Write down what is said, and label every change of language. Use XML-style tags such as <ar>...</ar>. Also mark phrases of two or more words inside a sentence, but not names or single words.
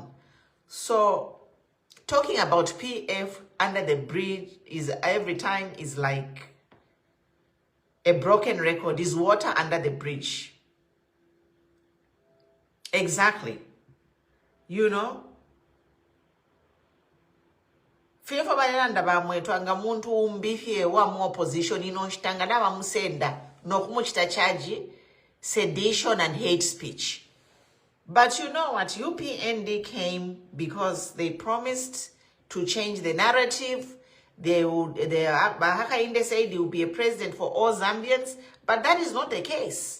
<en>So talking about PF under the bridge is every time is like a broken record, is water under the bridge. Exactly. You know?</en> <bem>Fifo balanda ba Mweetwa nga muntu umbifye wa mu opposition inonshitanga na musenda nokumuchita</bem> <en>charge sedition and hate speech. But you know what? UPND came because they promised to change the narrative. Hakainde said he will be a president for all Zambians, but that is not the case.</en>